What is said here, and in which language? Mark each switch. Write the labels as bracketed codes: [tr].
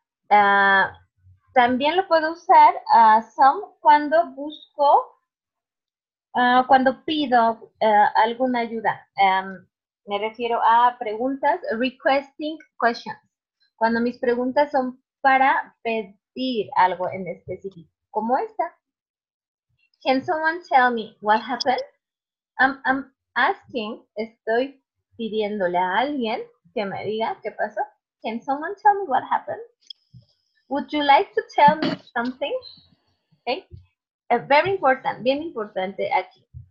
[es] También lo puedo usar some cuando busco, cuando pido alguna ayuda. Me refiero a preguntas, [en] requesting questions. [es] Cuando mis preguntas son para pedir algo en específico, como esta. [en] Can someone tell me what happened? I'm asking, [es] estoy pidiéndole a alguien que me diga qué pasó. [en] Can someone tell me what happened? Would you like to tell me something? Okay. Very important, [es] bien importante aquí.